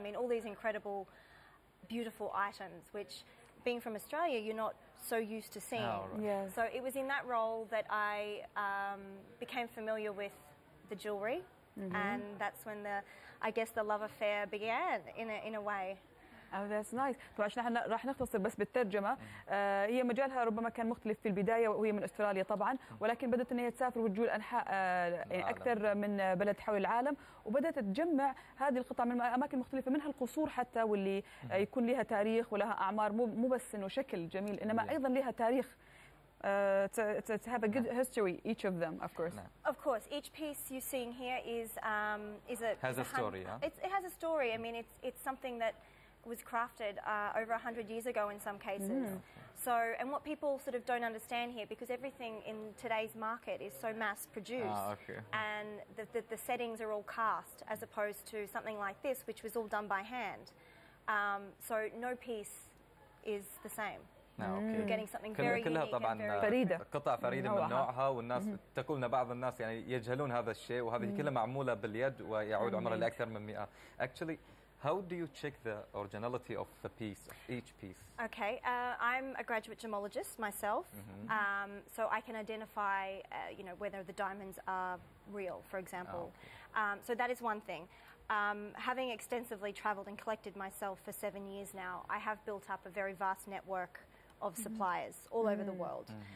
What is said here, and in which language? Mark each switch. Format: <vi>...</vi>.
<en>I mean, all these incredible, beautiful items, which being from Australia, you're not so used to seeing. Oh, right. Yes. So it was in that role that I became familiar with the jewellery, and that's when the love affair began in a way. Oh, that's nice.</en> <ar>طبعا احنا راح نختصر بس بالترجمه. هي مجالها ربما كان مختلف في البدايه، وهي من استراليا طبعا، ولكن بدات ان هي تسافر وتجول انحاء يعني اكثر من بلد حول العالم، وبدات تجمع هذه القطع من اماكن مختلفه، منها القصور حتى، واللي يكون لها تاريخ ولها اعمار، مو بس انه شكل جميل، انما ايضا لها تاريخ.</ar> <en>To have a good history, each of them, of course. Of course, each piece you're seeing here has a story. It has a story. I mean, it's something that was crafted over 100 years ago in some cases. So, and what people sort of don't understand here, because everything in today's market is so mass produced, and the settings are all cast, as opposed to something like this, which was all done by hand. So no piece is the same. You're getting something very</en> <ar>كلها</ar> <en>unique</en> <ar>طبعا فريدة. قطع فريدة من نوعها، والناس تقولنا بعض الناس يعني يجهلون هذا الشيء، وهذه كلها معمولة باليد ويعود عمرها لأكثر من 100.</ar> <en>Actually, how do you check the originality of the piece, of each piece? Okay, I'm a graduate gemologist myself, so I can identify, whether the diamonds are real, for example. So that is one thing. Having extensively travelled and collected myself for 7 years now, I have built up a very vast network of suppliers all over the world.</en>